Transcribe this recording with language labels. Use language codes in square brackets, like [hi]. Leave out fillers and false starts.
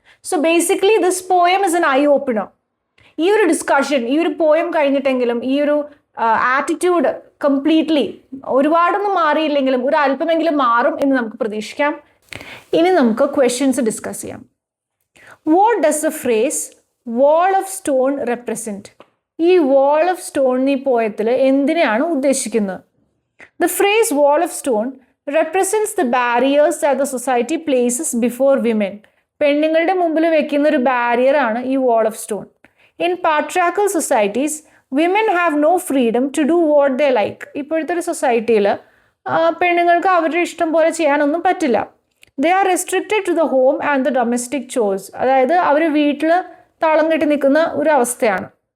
[en] So basically this poem is an eye opener. [ml] ഈ ഒരു discussion, ഈ ഒരു പോയം കഴിഞ്ഞിട്ടെങ്കിലും ഈ ഒരു ആറ്റിറ്റ്യൂഡ് കംപ്ലീറ്റ്ലി ഒരുപാടൊന്നും മാറിയില്ലെങ്കിലും ഒരു അല്പമെങ്കിലും മാറും എന്ന് നമുക്ക് പ്രതീക്ഷിക്കാം. ഇനി നമുക്ക് ക്വസ്റ്റ്യൻസ് ഡിസ്കസ് ചെയ്യാം. [en] What does the phrase wall of stone represent? [ml] ഈ വാൾ ഓഫ് സ്റ്റോൺ ഈ പോയത്തിൽ എന്തിനെയാണ് ഉദ്ദേശിക്കുന്നത്? [en] The phrase wall of stone represents the barriers that the society places before women. [ml] പെണ്ണുങ്ങളുടെ മുമ്പിൽ വെക്കുന്ന ഒരു ബാരിയർ ആണ് ഈ wall of stone. [en] In patriarchal societies women have no freedom to do what they like. [ml] ഇപ്പോഴത്തെ ഒരു സൊസൈറ്റിയിൽ പെണ്ണുങ്ങൾക്ക് അവരുടെ ഇഷ്ടം പോലെ ചെയ്യാനൊന്നും പറ്റില്ല. [en] They are restricted to the home and the domestic chores. [ml] അതായത് അവർ വീട്ടിൽ തളം കെട്ടി നിൽക്കുന്ന ഒരു അവസ്ഥയാണ്.